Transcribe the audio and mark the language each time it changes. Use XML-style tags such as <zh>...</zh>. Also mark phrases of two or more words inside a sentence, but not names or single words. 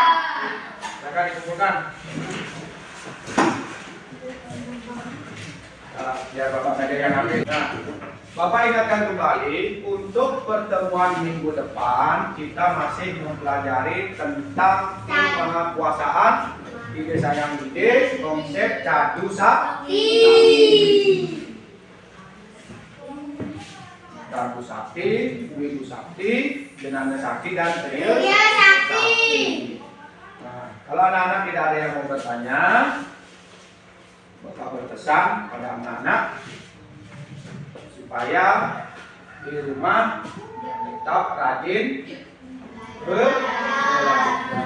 <id>Silakan dikumpulkan. Nah, biar Bapak saja yang ambil. Nah, Bapak ingatkan kembali untuk pertemuan minggu depan kita masih mempelajari tentang kemahakuasaan ide Sang Widi, konsep Cadu Sakti. Cadu Sakti, Widu Sakti, Jenana Sakti, dan Triya Sakti. Nah, kalau anak-anak tidak ada yang mau bertanya, Bapak berpesan pada anak-anak supaya di rumah tetap rajin belajar.</id>